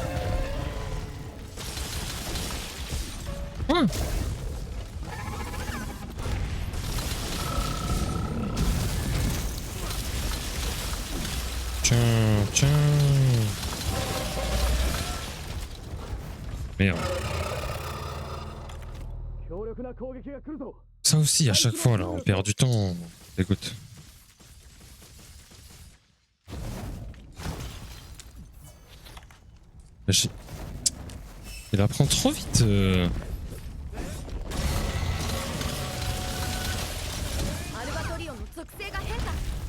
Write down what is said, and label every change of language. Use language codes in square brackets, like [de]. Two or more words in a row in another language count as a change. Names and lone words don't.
[fr] Ah. Tiens, tiens. Merde. [ja] 強力な攻撃が来るぞ [fr] Ça aussi à chaque fois là on perd du temps. Écoute. Il apprend trop vite. [ja] アルバトリオンの属性が変化